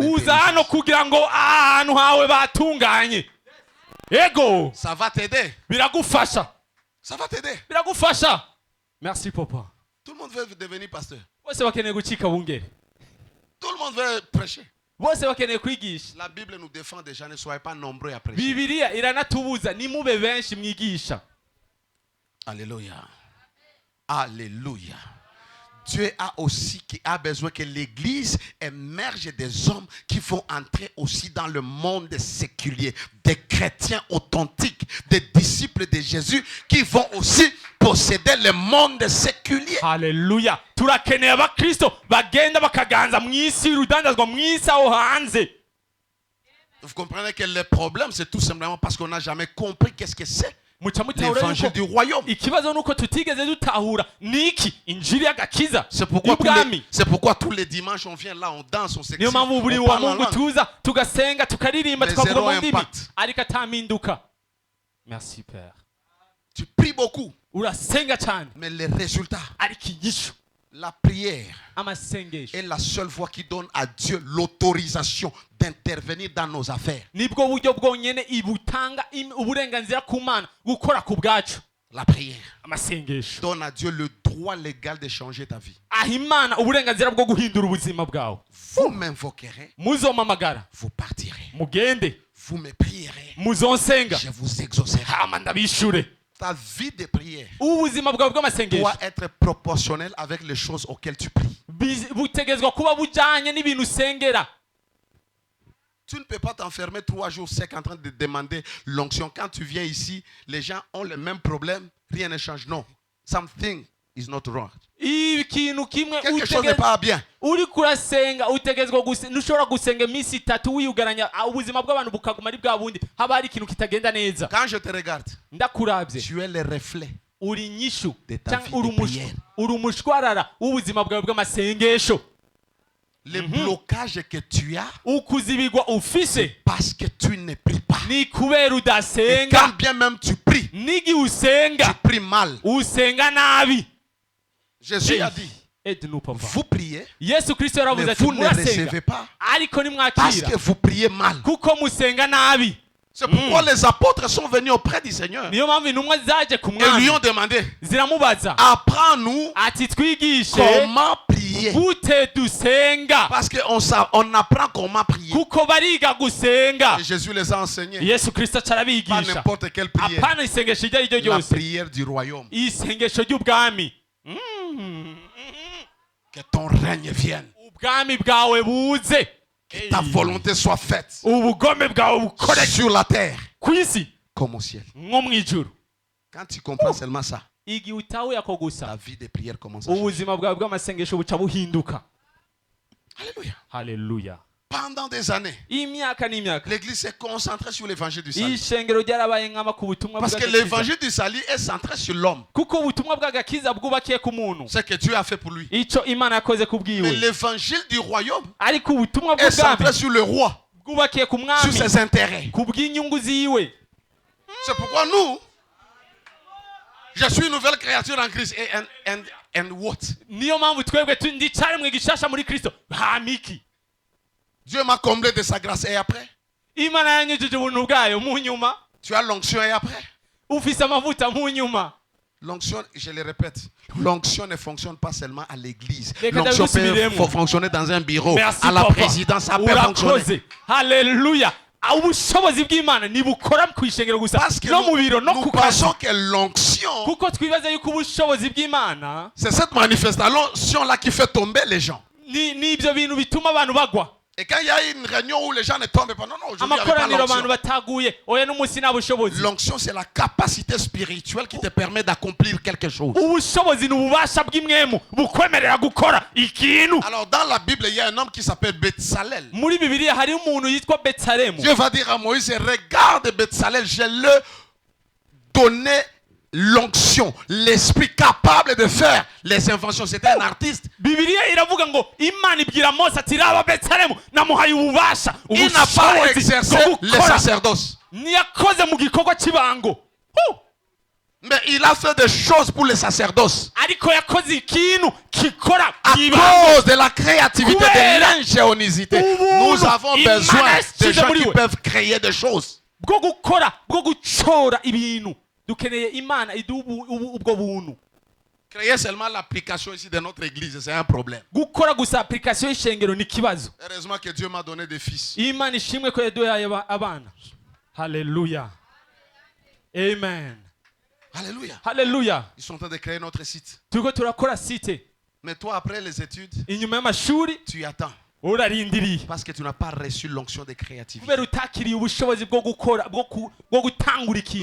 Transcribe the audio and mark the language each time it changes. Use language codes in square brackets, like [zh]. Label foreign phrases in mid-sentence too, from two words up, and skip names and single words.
[rn] uza hano intelligence. kugira ngo ahantu hawe batunganye. Ego [fr] Ça va t'aider. [rn] biragufasha. [fr] Ça va t'aider. Biragufasha. Merci papa. Tout le monde veut devenir pasteur. [rn] Bose bakeneye gucika bungere. [fr] Tout le monde veut prêcher. [rn] Bose bakeneye kwigisha. [fr] La Bible nous défend déjà, ne soyez pas nombreux à prêcher. [rn] Bibiliya iranatubuza nimube benshi mwigisha. [fr] Alléluia. Alléluia. Dieu a besoin que l'église émerge des hommes qui vont entrer aussi dans le monde séculier, des chrétiens authentiques, des disciples de Jésus qui vont aussi posséder le monde séculier. [rn] Haleluya. Turakeneye abakristo bagenda bakaganza mw'isi y'urudandazwa mw'isi aho hanze. [fr] Vous comprenez que le problème, c'est tout simplement parce qu'on n'a jamais compris qu'est-ce que c'est l'évangile du royaume. [rn] Ikibazo nuko tutigeze dutahura niki injili y'agakiza. [fr] C'est pourquoi tous les dimanches on vient là, on danse, on s'excite, [rn] Niyo mpamvu buri [fr] on [rn] wa [fr] parle en [rn] Mungu [fr] langue. [rn] tuza tugasenga tukaririmba [fr] Mais [rn] tukavuga [fr] zéro [rn] mu ndimi [fr] impact. [rn] ariko atampinduka. [fr] Merci Père. Tu pries beaucoup, [rn] Urasenga cyane [fr] mais les résultats, [rn] ariko igisho [fr] la prière [rn] amasengesho [fr] est la seule voie qui donne à Dieu l'autorisation d'intervenir dans nos affaires. [rn] nibwo buryo bwonyene ibutanga uburenganzira ku Mana gukora ku bwacu. [fr] La prière [rn] Amasengesho [fr] donne à Dieu le droit légal de changer ta vie. [rn] aha Imana uburenganzira bwo guhindura ubuzima bwawe. [fr] Vous m'invoquerez, [rn] Muzomamagara [fr] vous partirez. [rn] mugende [fr] Vous me prierez, [rn] muzonsenga [fr] je vous exaucerai. [rn] hama ndabishure. [fr] Ta vie de prière [rn] Ubuzima bwawe bw'amasengesho [fr] doit être proportionnelle avec les choses auxquelles tu pries. [rn] butegezwa kuba bujanye n'ibintu usengera. [fr] Tu ne peux pas t'enfermer 3 jours sec en train de demander l'onction. Quand tu viens ici, les gens ont le même problème, rien ne change. Non, [en] something is not wrong. [rn] Ikintu kimwe [fr] Quelque chose n'est pas bien. [rn] uri kurasenga utegezwa ntushobora gusenga iminsi 3 wiyugaranya ubuzima bw'abantu bukaguma ari bwa bundi haba hari ikintu kitagenda neza. [fr] Quand je te regarde, [rn] Ndakuravye [fr] tu es le reflet [rn] uri inyishu [fr] de ta vie de prière. [rn] uri umushwarara w'ubuzima bwawe bw'amasengesho. [fr] Le blocage que tu as [rn] ukuzibigwa ufise [fr] parce que tu ne pries pas. [rn] ni kubera [fr] Et quand [rn] udasenga. [fr] bien même tu pries, [rn] Nigi [fr] tu [rn] usenga [fr] pries mal. [rn] usenga nabi. [fr] Jésus a dit, Aide-nous papa. vous priez, [rn] Yesu Kristo yaravuze [fr] mais [rn] ati [fr] vous ne [rn] murasenga [fr] recevez pas [rn] ariko [fr] parce [rn] nimwakira [fr] que vous priez mal. [rn] kuko musenga nabi. [fr] C'est pourquoi les apôtres sont venus auprès du Seigneur. [rn] niyo mpamvu intumwa zaje ku [fr] Et lui [rn] mwami [fr] ont demandé, [rn] ziramubaza [fr] apprends-nous [rn] ati twigishe [fr] comment prier. [rn] gute dusenga [fr] Parce qu'on apprend comment prier. [rn] kuko bariga gusenga. [fr] Et Jésus les a enseignés. [rn] Yesu kristo [fr] Pas [rn] arabigisha [fr] n'importe quelle prière. [rn] apana isengesho iryo ari ryo [fr] La [rn] ryose, [fr] prière du royaume. [rn] isengesho ry'ubwami. [fr] Que ton règne vienne. [rn] Ubwami bwawe buze, [fr] Que ta volonté soit faite. [rn] ubugome bwawe bukore [fr] Sur la terre. [rn] ku isi [fr] Comme au ciel. [rn] nko mu ijuru. [fr] Quand tu comprends seulement ça, [rn] igihe utahuye ako [fr] ta [rn] gusa, [fr] vie de prière commence à changer. [rn] ubuzima bwawe bw'amasengesho buca buhinduka. [fr] Alléluia. [rn] Haleluya. [fr] Pendant des années, [rn] imyaka n'imyaka [fr] l'église s'est concentrée sur l'évangile du salut. [rn] ishengero ryarabaye nk'ama ku butumwa [fr] Parce que [rn] bw'agakiza, [fr] l'évangile du salut est centré sur l'homme. [rn] kuko ubutumwa bw'agakiza bwubakiye ku muntu, [fr] Ce que Dieu a fait pour lui. [rn] ico imana yakoze ku [fr] Mais [rn] bwiwe. [fr] l'évangile du royaume [rn] ariko ubutumwa [fr] est centré [rn] bw'ubwami [fr] sur le roi, [rn] bwubakiye ku [fr] sur [rn] mwami, [fr] ses intérêts. [rn] ku bw'inyungu ziwe. [fr] C'est pourquoi nous, je suis une nouvelle créature en Christ. [en] And what? [rn] niyo mpamvu twebwe ndi cyaremwe gishasha muri kristo. Hamiki [fr] Dieu m'a comblé de sa grâce. Et après, [rn] imana yanyujije ubuntu bwayo mu nyuma, [fr] tu as l'onction et après. [rn] ufise amavuta mu nyuma. [fr] L'onction, je le répète, l'onction ne fonctionne pas seulement à l'église. Les L'onction catholiques peut fonctionner dans un bureau, Merci, à la papa. présidence, ça peut fonctionner. [rn] urakoze. Haleluya. ubushobozi bw'Imana ntibukora ku ishengero gusa, [fr] Parce que [rn] no mu biro no [fr] nous [rn] ku kazi. [fr] pensons que l'onction, [rn] kuko twibaza yuko ubushobozi bw'Imana [fr] c'est cette manifestation-là qui fait tomber les gens. [rn] ni ibyo bintu bituma abantu bagwa. [fr] Et quand il y a une réunion où les gens ne tombent pas, non, aujourd'hui, il n'y avait pas [rn] amakoraniro abantu [fr] l'onction. [rn] bataguye oya n'umunsi nta bushobozi. [fr] L'onction, c'est la capacité spirituelle qui te permet d'accomplir quelque chose. [rn] ubushobozi ni ububasha bw'imwemu bukwemerera gukora ikintu. [fr] Alors, dans la Bible, il y a un homme qui s'appelle Betsalel. [rn] muri bibiliya hari umuntu yitwa Betsalemu. [fr] Dieu va dire à Moïse, regarde Betsalel, je lui donné l'onction, l'esprit capable de faire les inventions. C'était un artiste. [rn] bibiliya iravuga ngo Imana ibwira Mose ati raba Betsalemu namuhaye ububasha, [fr] Il n'a pas exercé [rn] bwo [fr] le [rn] gukora. [fr] sacerdoce. [rn] ntiyakoze mu gikorwa cy'ibango. [fr] Mais il a fait des choses pour le sacerdoce. [rn] ariko yakoze ikintu gikora [fr] À [rn] ibango. [fr] cause de la créativité, de l'ingéniosité, nous avons besoin de gens qui peuvent créer des choses. [rn] bwo gukora bwo gucora ibintu. dukeneye Imana iduha ubwo buntu. [fr] Créer seulement l'application ici de notre église, c'est un problème. [rn] gukora gusa application y'ishengero ni ikibazo. [fr] Heureusement que Dieu m'a donné des fils. [rn] Imana ishimwe ko yaduhaye abana. Haleluya. Amen. [fr] Alléluia. [rn] Haleluya. [fr] Ils sont en train de créer notre site. [rn] turiko turakora site. [fr] Mais toi, après les études, [rn] inyuma y'amashuri [fr] tu attends. [rn] urarindiriye [fr] Parce que tu n'as pas reçu l'onction de créativité. [rn] kubera utakiriye ubushobozi bwo gukora bwo gutangura ikintu.